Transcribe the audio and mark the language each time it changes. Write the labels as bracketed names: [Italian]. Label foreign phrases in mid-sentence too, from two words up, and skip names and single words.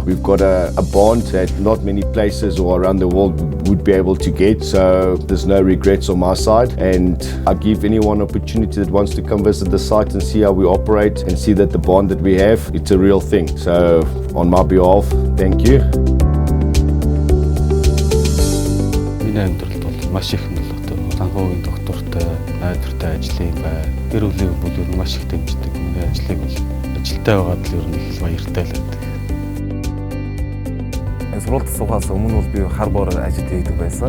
[English] We've got a bond that not many places or around the world would be able to get, so there's no regrets on my side, and I give anyone opportunity that wants to come visit the site and see how we operate and see that the bond that we have, it's a real thing. So on my behalf, thank you. [Mongolian] Миний амьдралд бол маш их нь бол одоо санхүүгийн доктортой, найдвартай ажлын бай, гэр бүлийн бүлүүр маш их дэмждэг. Миний ажлыг бол ажилтай байгаад л ер нь л баяртай л байдаг. Сургуульд суугаас өмнө бол би хар бор ажил хийдэг байсан.